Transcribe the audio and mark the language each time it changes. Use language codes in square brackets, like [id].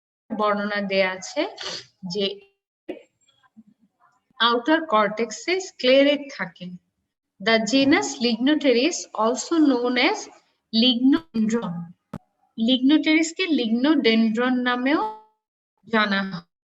[bn] বর্ণনা দেয়া আছে যে আউটার কর্টেক্সে স্ক্লেরেট থাকে। [en] The genus Lignotteris, also known as Lignodendron. [bn] লিগনোটেরিসকে লিগনোডেনড্রন নামেও জানা হয়।